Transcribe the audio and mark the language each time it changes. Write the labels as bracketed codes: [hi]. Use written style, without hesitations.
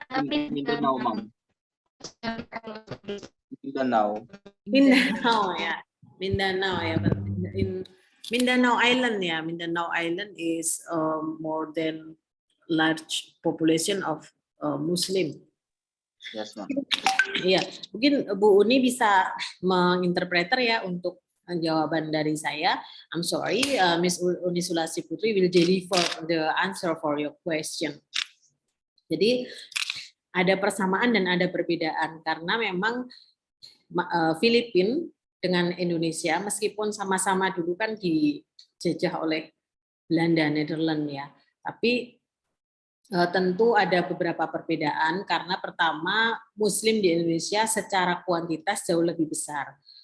[en] Mindanao, ma'am. Mindanao. Mindanao, yeah. Mindanao, yeah. But in Mindanao Island, yeah. Mindanao Island is more than large population of Muslim. Yes, ma'am. [id] Iya, mungkin Bu Uni bisa menginterpreter ya untuk jawaban dari saya. [en] I'm sorry, Miss Uni Sulasi Putri will deliver the answer for your question. [id] Jadi ada persamaan dan ada perbedaan karena memang Filipina dengan Indonesia meskipun sama-sama dulu kan dijajah oleh Belanda, Nederland ya, tapi tentu ada beberapa perbedaan karena pertama Muslim di Indonesia secara kuantitas jauh lebih besar.